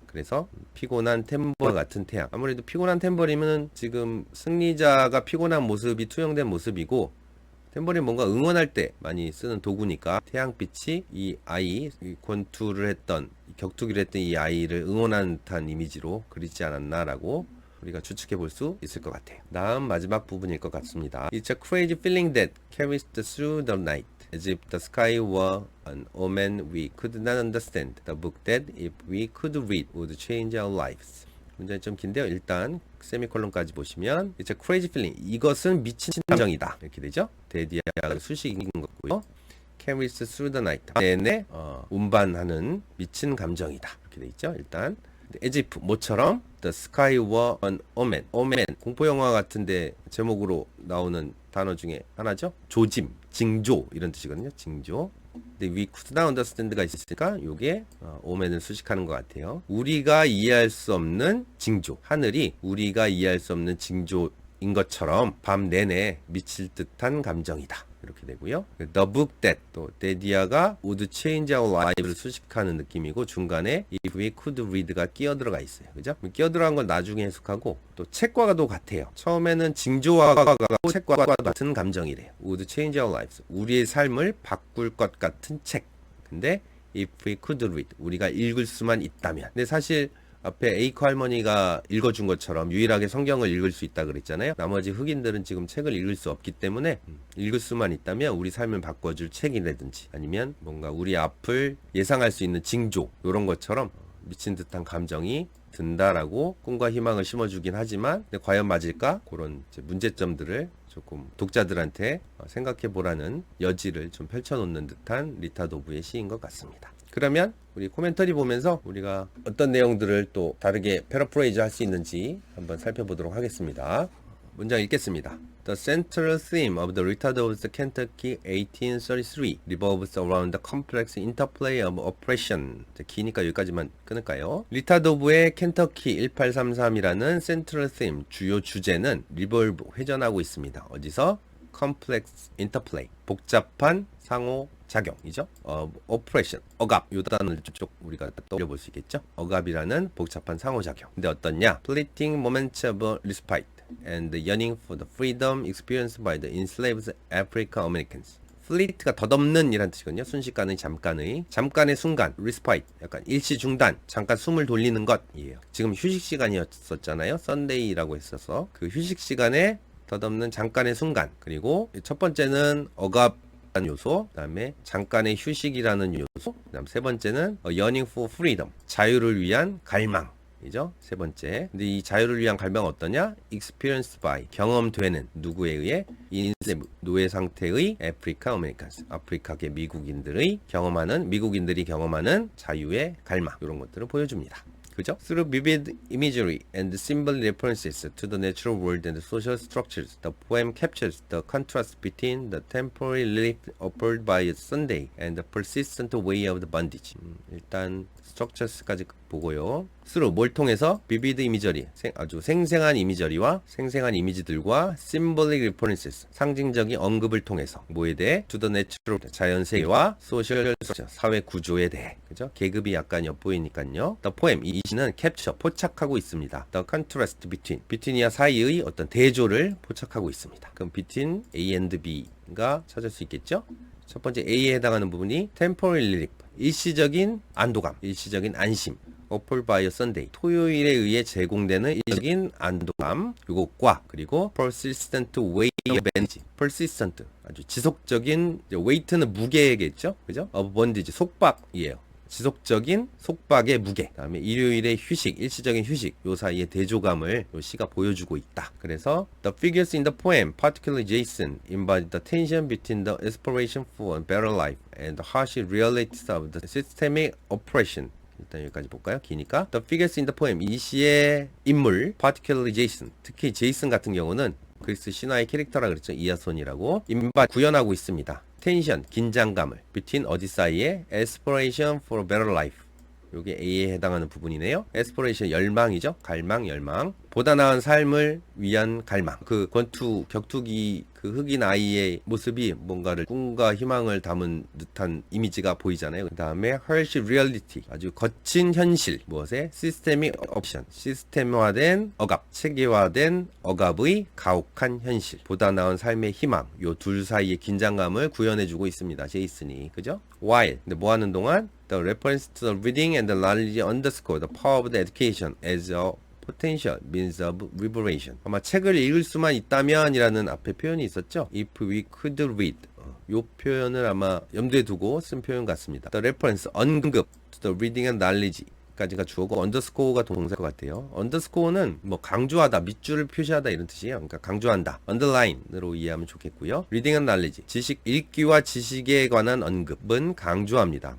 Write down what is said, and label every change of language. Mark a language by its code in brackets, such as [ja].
[ko] 그래서 피곤한 탬버와 같은 태양. 아무래도 피곤한 탬버리면 지금 승리자가 피곤한 모습이 투영된 모습이고 탬버린 뭔가 응원할 때 많이 쓰는 도구니까 태양빛이 이 아이 이 권투를 했던 격투기를 했던 이 아이를 응원하는 듯한 이미지로 그리지 않았나라고 우리가 추측해 볼 수 있을 것 같아요. 다음 마지막 부분일 것 같습니다. [en] It's a crazy feeling that carries through the night. as if the sky were an omen we could not understand. The book that if we could read would change our lives. [ko] 문장이 좀 긴데요. 일단 세미콜론까지 보시면 [en] It's a crazy feeling. [ko] 이것은 미친 감정이다. 이렇게 되죠. 데디아가 수식인 거고요. [en] Carries through the night. [ko] 내내 운반하는 미친 감정이다. 이렇게 돼 있죠. 일단 [en] as if [ko] 모처럼 [en] the sky were an omen. [ko] omen 공포 영화 같은데 제목으로 나오는 단어 중에 하나죠. 조짐, 징조 이런 뜻이거든요. 징조. 근데 [en] we could not understand [ko] 가 있으니까 요게 오멘을 수식하는 것 같아요. 우리가 이해할 수 없는 징조. 하늘이 우리가 이해할 수 없는 징조인 것처럼 밤 내내 미칠 듯한 감정이다. 이렇게 되고요. [en] The book that [ko] 또 데디아가 [en] would change our life [ko] 를 수식하는 느낌이고 중간에 [en] if we could read [ko] 가 끼어 들어가 있어요. 그죠? 끼어 들어간 건 나중에 해석하고 또 책과도 같아요. 처음에는 징조와 책과 같은 감정이래요. [en] would change our lives. [ko] 우리의 삶을 바꿀 것 같은 책. 근데 [en] if we could read [ko] 우리가 읽을 수만 있다면. 근데 사실 앞에 에이커 할머니가 읽어준 것처럼 유일하게 성경을 읽을 수 있다 그랬잖아요. 나머지 흑인들은 지금 책을 읽을 수 없기 때문에 읽을 수만 있다면 우리 삶을 바꿔줄 책이라든지 아니면 뭔가 우리 앞을 예상할 수 있는 징조 이런 것처럼 미친 듯한 감정이 든다라고 꿈과 희망을 심어주긴 하지만 과연 맞을까? 그런 이제 문제점들을 조금 독자들한테 생각해 보라는 여지를 좀 펼쳐놓는 듯한 리타 도브의 시인 것 같습니다. 그러면 우리 코멘터리 보면서 우리가 어떤 내용들을 또 다르게 패러프레이즈 할 수 있는지 한번 살펴보도록 하겠습니다. 문장 읽겠습니다. [en] The central theme of the Rita Dove's Kentucky 1833 revolves around the complex interplay of oppression. [ko] 기니까 여기까지만 끊을까요? 리타 도브의 켄터키 1833이라는 central theme, 주요 주제는 revolve, 회전하고 있습니다. 어디서? complex interplay, 복잡한 상호작용이죠. oppression, 억압, 요 단어를 쭉 우리가 떠올려 볼 수 있겠죠. 억압이라는 복잡한 상호작용. 근데 어떻냐? [en] fleeting moments of respite and the yearning for the freedom experienced by the enslaved African Americans. [ko] fleet가 덧없는 이란 뜻이거든요. 순식간의 잠깐의 순간, respite, 약간 일시 중단, 잠깐 숨을 돌리는 것이에요. 지금 휴식 시간이었었잖아요. 썬데이라고 했어서 그 휴식 시간에 덧없는 잠깐의 순간. 그리고 첫 번째는 억압이라는 요소, 그 다음에 잠깐의 휴식이라는 요소, 그 다음 세 번째는 [en] yearning for freedom, [ko] 자유를 위한 갈망 이죠. 세 번째. 근데 이 자유를 위한 갈망은 어떠냐? [en] experienced by, [ko] 경험되는, 누구에 의해? 노예 상태의 African Americans, 아프리카계 미국인들이 경험하는 자유의 갈망, 이런 것들을 보여줍니다. 그죠? [en] Through vivid imagery and symbol references to the natural world and the social structures, the poem captures the contrast between the temporary relief offered by Sunday and the persistent way of the bondage. [ko] 일단 structures까지 보고요. through 뭘 통해서? [en] vivid imagery, [ko] 아주 생생한 이미저리와 생생한 이미지들과 [en] symbolic references, [ko] 상징적인 언급을 통해서 뭐에 대해? [en] to the natural, [ko] 자연 세계와 social structure, 사회 구조에 대해. 그죠? 계급이 약간 엿보이니까요. [en] the poem, [ko] 이 시는 capture, 포착하고 있습니다. the contrast between이와 사이의 어떤 대조를 포착하고 있습니다. 그럼 [en] between A and B [ko] 가 찾을 수 있겠죠? 첫 번째 A에 해당하는 부분이 [en] temporary relief, [ko] 일시적인 안도감, 일시적인 안심. [en] offered by a Sunday, [ko] 토요일에 의해 제공되는 일시적인 안도감, 요것과 그리고 [en] persistent way of bondage, [ko] persistent, 아주 지속적인, weight는 무게겠죠, 그죠? [en] of bondage, [ko] 속박이에요. 지속적인 속박의 무게. 그다음에 일요일의 휴식, 일시적인 휴식, 요 사이의 대조감을 요 시가 보여주고 있다. 그래서 [en] the figures in the poem, particularly Jason, embody the tension between the aspiration for a better life and the harsh realities of the systemic oppression. [ko] 일단 여기까지 볼까요? 기니까 [en] the figures in the poem, [ko] 이 시의 인물, [en] particularly Jason, [ko] 특히 제이슨 같은 경우는 그리스 신화의 캐릭터라 그랬죠. 이아손이라고 구현하고 있습니다. 텐션, 긴장감을 between 어디 사이에? [en] aspiration for a better life, [ko] 요게 A에 해당하는 부분이네요. aspiration, 열망이죠. 갈망, 열망. 보다 나은 삶을 위한 갈망. 그 격투기 그 흑인 아이의 모습이 뭔가를 꿈과 희망을 담은 듯한 이미지가 보이잖아요. 그 다음에 [en] harsh reality, [ko] 아주 거친 현실. 무엇에? [en] systemic oppression, [ko] 시스템화된 억압, 체계화된 억압의 가혹한 현실. 보다 나은 삶의 희망. 요 둘 사이의 긴장감을 구현해주고 있습니다. 제이슨이. 그죠? while. 근데 뭐 하는 동안? [en] The reference to the reading and the knowledge underscore the power of the education as a potential means of liberation. [ko] 아마 책을 읽을 수만 있다면 이라는 앞에 표현이 있었죠. [en] If we could read. [ko] 요 표현을 아마 염두에 두고 쓴 표현 같습니다. The reference, 언급, [en] to the reading and knowledge [ko] 까지가 주어고 언더스코어가 동사일 것 같아요. 언더스코어는 뭐 강조하다, 밑줄을 표시하다 이런 뜻이에요. 그러니까 강조한다, 언더라인으로 이해하면 좋겠고요. reading and knowledge, 지식, 읽기와 지식에 관한 언급은 강조합니다.